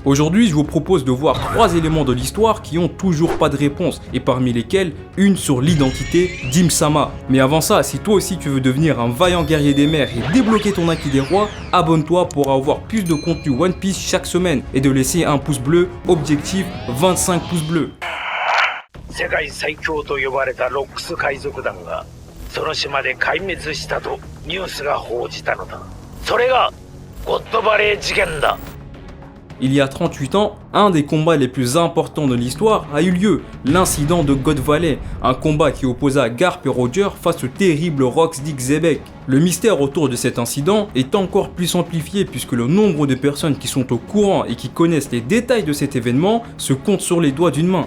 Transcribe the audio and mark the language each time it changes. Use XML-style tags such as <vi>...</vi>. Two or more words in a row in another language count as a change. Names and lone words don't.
<fr>Aujourd'hui, je vous propose de voir 3 éléments de l'histoire qui ont toujours pas de réponse, et parmi lesquels, une sur l'identité d'Im-sama. Mais avant ça, si toi aussi tu veux devenir un vaillant guerrier des mers et débloquer ton acquis des rois, abonne-toi pour avoir plus de contenu One Piece chaque semaine, et de laisser un pouce bleu, objectif 25 pouces bleus.</fr> <ja>世界最強と呼ばれたロックス海賊団がその島で壊滅したとニュースが報じたのだ。それがゴッドバレー事件だ。</ja> <fr>Il y a 38 ans, un des combats les plus importants de l'histoire a eu lieu, l'incident de God Valley, un combat qui opposa Garp et Roger face au terrible Rox Dick Zebek. Le mystère autour de cet incident est encore plus amplifié puisque le nombre de personnes qui sont au courant et qui connaissent les détails de cet événement se compte sur les doigts d'une main.</fr>